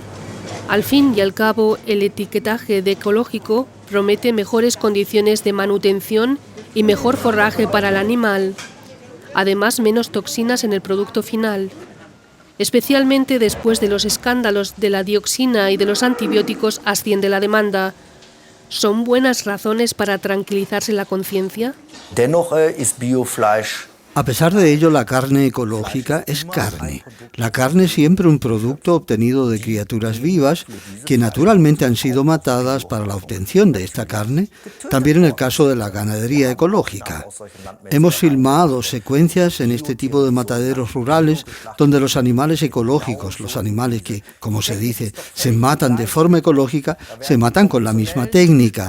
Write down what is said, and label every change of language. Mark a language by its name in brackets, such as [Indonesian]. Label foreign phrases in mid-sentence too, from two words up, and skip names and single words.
[Spanish] Al fin y al cabo, el etiquetaje de ecológico promete mejores condiciones de manutención y mejor forraje para el animal. Además, menos toxinas en el producto final. Especialmente después de los escándalos de la dioxina y de los antibióticos asciende la demanda. ¿Son buenas razones para tranquilizarse la conciencia? [German] Dennoch ist Biofleisch. [Spanish] A pesar de ello, la carne ecológica es carne. La carne es siempre un producto obtenido de criaturas vivas que naturalmente han sido matadas para la obtención de esta carne, también en el caso de la ganadería ecológica. Hemos filmado secuencias en este tipo de mataderos rurales donde los animales ecológicos, los animales que, como se dice, se matan de forma ecológica, se matan con la misma técnica.